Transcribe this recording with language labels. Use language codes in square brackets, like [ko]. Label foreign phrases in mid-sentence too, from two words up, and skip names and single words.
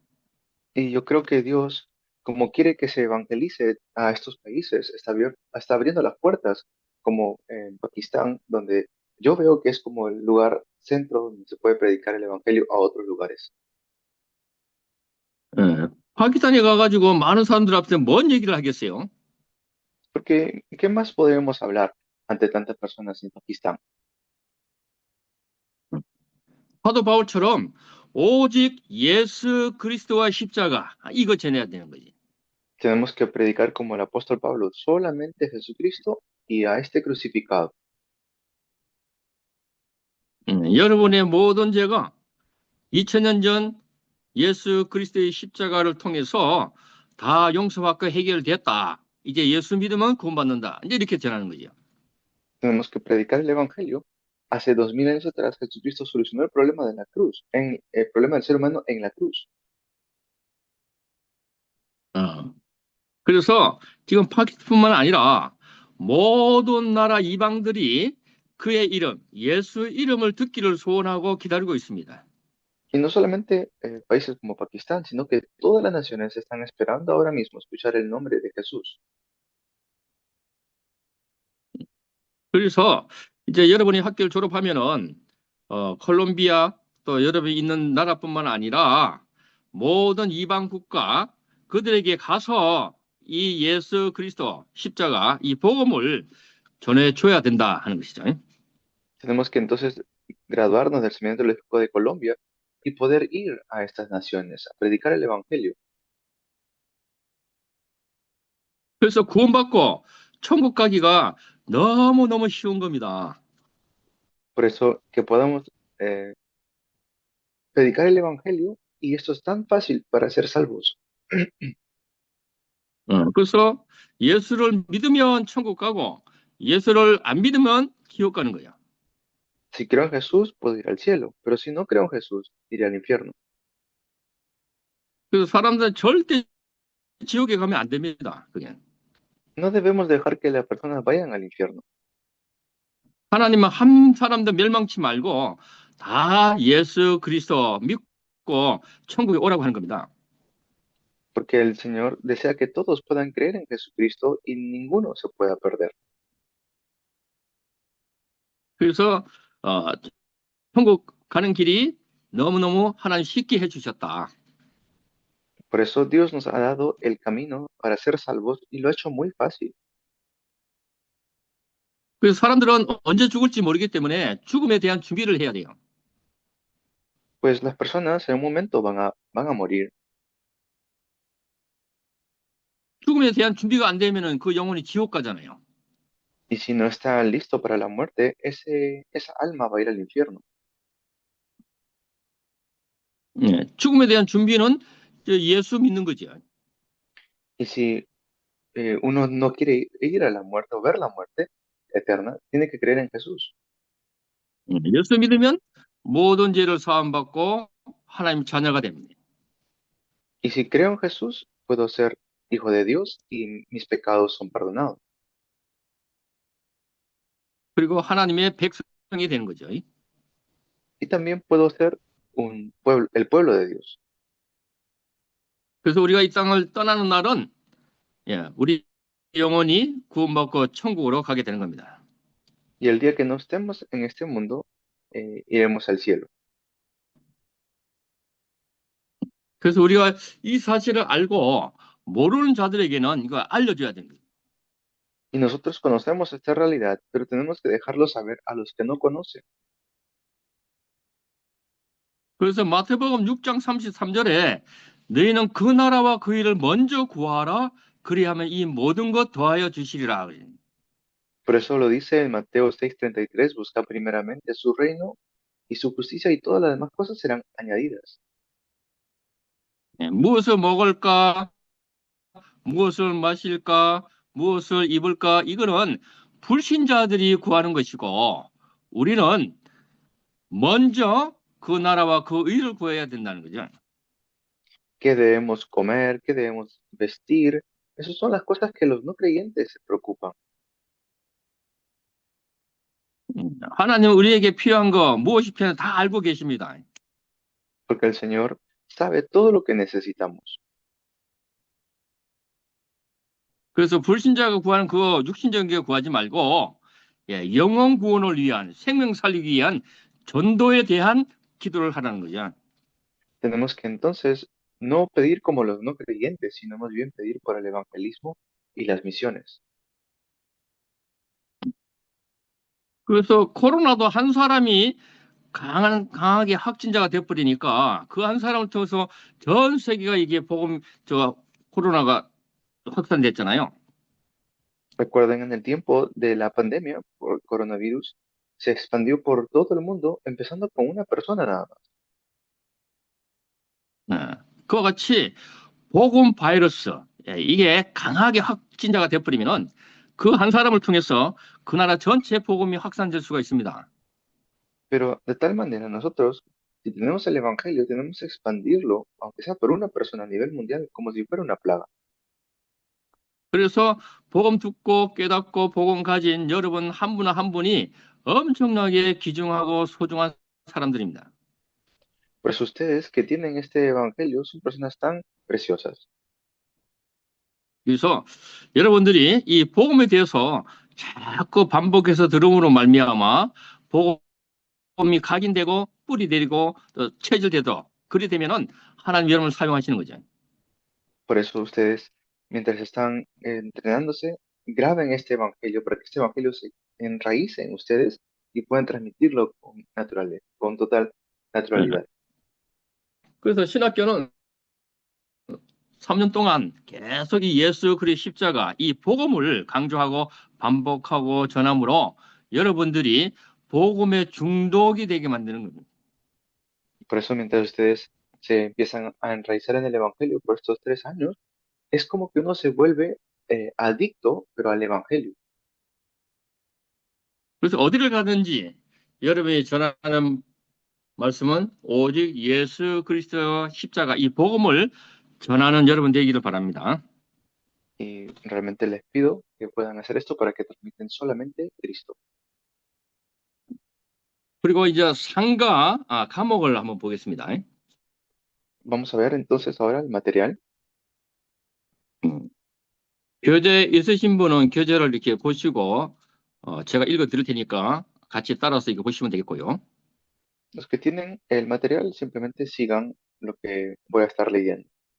[es] Y yo creo que Dios, como quiere que se evangelice a estos países, está abriendo las puertas, como en Pakistán, donde yo veo que es como el lugar centro donde se puede predicar el evangelio a otros lugares. [ko] 파키스탄에 가가지고 많은 사람들 앞에 뭔 얘기를 하겠어요? [es] Porque, ¿qué más podemos hablar ante tantas personas en Pakistán? [ko] 사도 바울처럼 오직 예수 그리스도와 십자가 이거 전해야 되는 거지. [es] Tenemos que predicar como el apóstol Pablo, solamente Jesucristo y a este crucificado. [ko] 여러분의 모든 죄가 2000년 전 예수 그리스도의 십자가를 통해서 다 용서받고 해결됐다. 이제 예수 믿으면 구원받는다. 이제 이렇게 전하는 거죠. [es] Tenemos que predicar el evangelio. Hace 2000 años atrás, Jesucristo solucionó el problema de la cruz, el problema del ser humano en la cruz. [ko] 그래서 지금 파키스탄뿐만 아니라 모든 나라 이방들이 그의 이름, 예수 이름을 듣기를 소원하고 기다리고 있습니다. [es] Y no solamente países como Pakistán, sino que todas las naciones están esperando ahora mismo escuchar el nombre de Jesús. [ko] 그래서 이제 여러분이 학교를 졸업하면은 콜롬비아 또 여러분이 있는 나라뿐만 아니라 모든 이방 국가 그들에게 가서 이 예수 그리스도 십자가 이 복음을 전해줘야 된다 하는 것이죠. [es] Tenemos que entonces graduarnos del Seminario Teológico de Colombia y poder ir a estas naciones a predicar el Evangelio. [ko] 그래서 구원받고 천국 가기가 너무너무 쉬운 겁니다. [es] Por eso que podamos eh, predicar el Evangelio y esto es tan fácil para ser salvos. [ko] 그래서 예수를 믿으면 천국 가고 예수를 안 믿으면 지옥 가는 거야. [es] Si creo en Jesús, puedo ir al cielo, pero si no creo en Jesús, iré al infierno. [ko] 그래서 사람들은 절대 지옥에 가면 안 됩니다. 그게. [es] No debemos dejar que las personas vayan al infierno, [ko] 하나님은 한 사람도 멸망치 말고 다 예수 그리스도 믿고 천국에 오라고 하는 겁니다. [es] porque el Señor desea que todos puedan creer en Jesucristo y ninguno se pueda perder. [ko] 그래서 천국 가는 길이 너무너무 하나님 쉽게 해주셨다. [es] Por eso Dios nos ha dado el camino para ser salvos y lo ha hecho muy fácil. [ko] 그래서 사람들은 언제 죽을지 모르기 때문에 죽음에 대한 준비를 해야 돼요. [es] Pues las personas en un momento van a morir [ko] 죽음에 대한 준비가 안 되면은 그 영혼이 지옥 가잖아요. [es] y si no está listo para la muerte, esa alma va a ir al infierno. [ko] 죽음에 대한 준비는 예수 믿는 거죠. [es] Y si uno no quiere ir a la muerte o ver la muerte eterna, tiene que creer en Jesús. [ko] 예수 믿으면 모든 죄를 사함받고 하나님 자녀가 됩니다. [es] Y si creo en Jesús, puedo ser hijo de Dios y mis pecados son perdonados. [ko] 그리고 하나님의 백성이 되는 거죠. [es] Y también puedo ser el pueblo de Dios. [ko] 그래서 우리가 이 땅을 떠나는 날은 우리 영혼이 구원받고 천국으로 가게 되는 겁니다. [es] Y el día que no estemos en este mundo, iremos al cielo. [ko] 그래서 우리가 이 사실을 알고 모르는 자들에게는 이거 알려줘야 됩니다. [es] Y nosotros conocemos esta realidad, pero tenemos que dejarlo saber a los que no conocen. [ko] 그래서 마태복음 6장 33절에 너희는 그 나라와 그 일을 먼저 구하라 그리하면 이 모든 것 더하여 주시리라. [es] Por eso lo dice en Mateo 6:33, busca primeramente su reino y su justicia y todas las demás cosas serán añadidas. [ko] 무엇을 먹을까, 무엇을 마실까, 무엇을 입을까 이거는 불신자들이 구하는 것이고 우리는 먼저 그 나라와 그 의를 구해야 된다는 거죠. [es] ¿Qué debemos comer? ¿Qué debemos vestir? Esas son las cosas que los no creyentes se preocupan. [ko] 하나님 우리에게 필요한 거 무엇이 필요한지 다 알고 계십니다. [es] Porque el Señor sabe todo lo que necesitamos. [ko] 그래서 불신자가 구하는 그 육신적인 게 구하지 말고 영혼 구원을 위한 생명 살리기 위한 전도에 대한 기도를 하라는 거죠. [es] Tenemos que entonces no pedir como los no creyentes, sino más bien pedir por el evangelismo y las misiones. [ko] 그래서 코로나도 한 사람이 강하게 확진자가 돼버리니까 그 한 사람을 통해서 전 세계가 이게 코로나가 확산됐잖아요. [es] Recuerden, en el tiempo de la pandemia por coronavirus, se expandió por todo el mundo, empezando con una persona nada más. [ko] 그와 같이 복음 바이러스 이게 강하게 확진자가 돼버리면은 그 한 사람을 통해서 그 나라 전체 복음이 확산될 수가 있습니다. [es] Pero de tal manera nosotros, si tenemos el evangelio, tenemos que expandirlo, aunque sea por una persona a nivel mundial, como si fuera una plaga. [ko] 그래서 복음 듣고 깨닫고 복음 가진 여러분 한 분 한 분이 엄청나게 귀중하고 소중한 사람들입니다. [es] Por eso ustedes que tienen este evangelio son personas tan preciosas. [ko] 그래서 여러분들이 이 복음에 대해서 자꾸 반복해서 들음으로 말미암아 복음이 각인되고 뿌리 내리고 또 체질되도록 그리 되면은 하나님 여러분을 사용하시는 거죠. [es] Por eso ustedes, mientras están entrenándose, graben este evangelio para que este evangelio se enraíce en ustedes y puedan transmitirlo con total naturalidad. [ko] 그래서 신학교는 3년 동안 계속 이 예수 그리스도의 십자가, 이 복음을 강조하고 반복하고 전함으로 여러분들이 복음에 중독이 되게 만드는 겁니다. [es] Por eso, mientras ustedes se empiezan a enraizar en el Evangelio por estos 3 años, es como que uno se vuelve adicto, pero al Evangelio. [ko] 그래서 어디를 가든지 여러분이 전하는 말씀은 오직 예수 그리스도 십자가, 이 복음을 전하는 여러분 되기를 바랍니다. [es] Y realmente les pido que puedan hacer esto para que transmiten solamente Cristo. [ko] 그리고 이제 상가 과목을 한번 보겠습니다. [es] Vamos a ver entonces ahora el material. [ko] 교재 있으신 분은 교재를 이렇게 보시고 제가 읽어 드릴 테니까 같이 따라서 이거 보시면 되겠고요. [es] Los que tienen el material simplemente sigan lo que voy a estar leyendo.